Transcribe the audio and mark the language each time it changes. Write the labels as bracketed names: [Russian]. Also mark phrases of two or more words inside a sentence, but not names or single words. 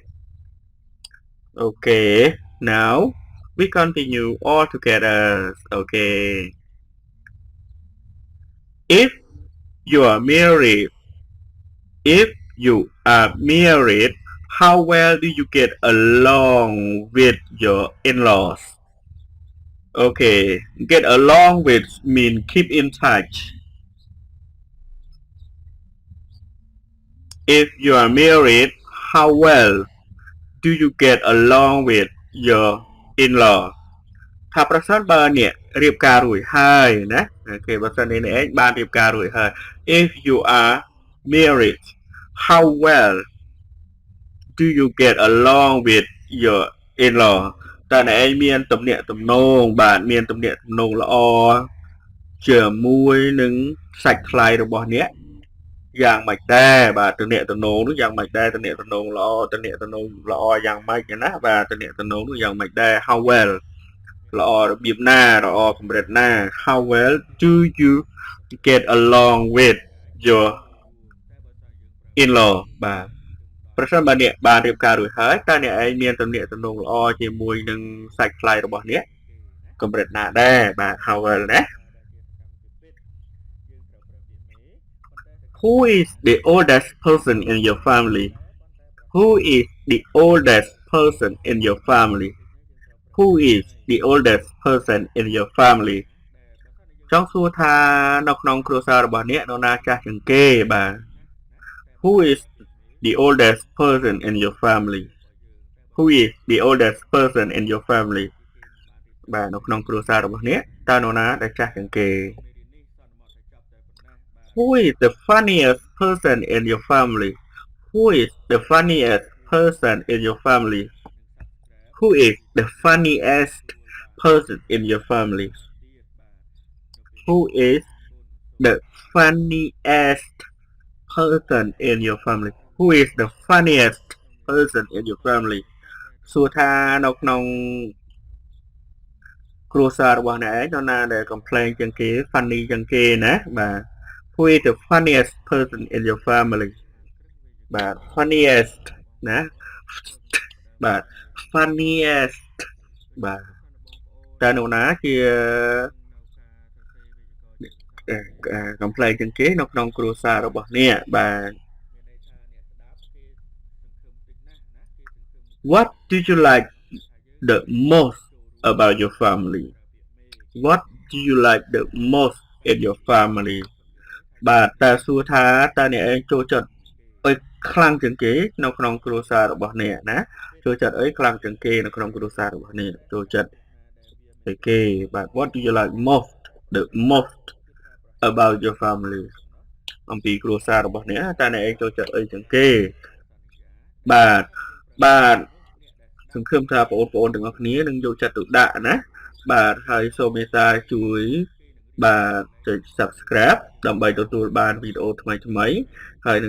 [English] okay now we continue all together okay if you are married if you are married how well do you get along with your in-laws okay get along with mean keep in touch if you are married how well do you get along with your [Khmer] in-law ថាប្រសិនបើអ្នករៀបការរួចហើយណាអូខេបើសិនអ្នកឯងបានរៀបការរួចហើយ if [English] you are married how well do you get along with your in-law [Khmer] តើអ្នកឯងមានទំនាក់ទំនងបាទមានទំនាក់ទំនងល្អជាមួយនឹងសាច់ថ្លៃរបស់អ្នកយ៉ាងម៉េចដែរបាទទំនាក់ទំនងនោះយ៉ាងម៉េចដែរទំនាក់ទំនងល្អទំនាក់ទំនងល្អយ៉ាងម៉េចណាបាទទំនាក់ទំនងនោះយ៉ាងម៉េចដែរ [English] how well [Khmer] ល្អរបៀបណាល្អកម្រិតណា [English] how well do you get along with your in-law [Khmer] បាទប្រសិនបើអ្នកបានរៀបការរួចហើយតើអ្នកឯងមានទំនាក់ទំនងល្អជាមួយនឹងសាច់ថ្លៃរបស់អ្នកកម្រិតណាដែរបាទ [English] how well [Khmer] ណា [English] Who is the oldest person in your family Who is the oldest person in your family Who is the oldest person in your family [Khmer] ចង់សួរថានៅក្នុងគ្រួសាររបស់អ្នកនរណាចាស់ជាងគេបាទ [English] Who is the oldest person in your family Who is the oldest person in your family [Khmer] បាទនៅក្នុងគ្រួសាររបស់អ្នកតើនរណាដែលចាស់ជាងគេ [English] Who is the funniest person in your family Who is the funniest person in your family Who is the funniest person in your family Who is the funniest person in your family Who is the funniest person in your family [Khmer] សួរថានៅក្នុង គ្រួសាររបស់អ្នកឯងនរណាដែល complain ជាងគេ funny ជាងគេណាបាទ [English] Who is the funniest person in your family [Khmer] បាទ funniest ណាបាទ funniest បាទតើនរណាជា complain ជាងគេនៅក្នុងគ្រួសាររបស់អ្នកបាទ [English] What do you like the most about your family What do [Khmer] you like the most in your family បាទតើសួរថាតើអ្នកឯងចូលចិត្តអីខ្លាំងជាងគេនៅក្នុងគ្រួសាររបស់អ្នកណាចូលចិត្តអីខ្លាំងជាងគេនៅក្នុងគ្រួសាររបស់អ្នកចូលចិត្តអីគេបាទ [English] What do you like most the most about your family [Khmer] អំពីគ្រួសាររបស់អ្នកតើអ្នកឯងចូលចិត្តអីជាងគេ បាទសង្ឃឹមថាបងប្អូនទាំងអស់គ្នានឹងយកចិត្តទុកដាក់ណាបាទហើយសូមមេត្តាជួយបាទចុច Subscribe ដើម្បីទទួលបានវីដេអូថ្មីៗហើយនឹង